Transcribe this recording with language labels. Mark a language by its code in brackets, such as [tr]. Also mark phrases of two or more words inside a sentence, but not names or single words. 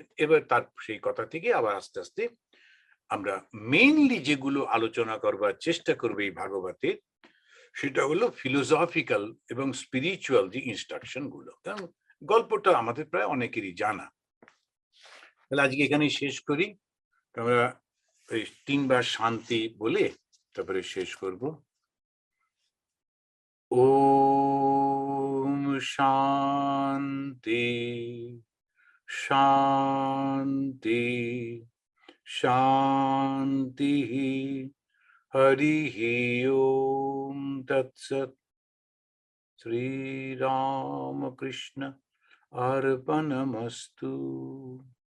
[bn] এবার তার সেই কথা থেকে আবার আস্তে আস্তে আমরা মেইনলি যেগুলো আলোচনা করবার চেষ্টা করবে এই ভাগবতে, সেটা হলো ফিলোসফিক্যাল এবং স্পিরিচুয়াল যে ইনস্ট্রাকশন গুলো, কারণ গল্পটা আমাদের প্রায় অনেকেরই জানা। তাহলে আজকে এখানেই শেষ করি, আমরা ওই 3বার শান্তি বলে তারপরে শেষ করব। [sa] ॐ शान्ति, शान्ति, शान्ति. हरिः ॐ तत् सत्. श्री रामकृष्ण अर्पणमस्तु.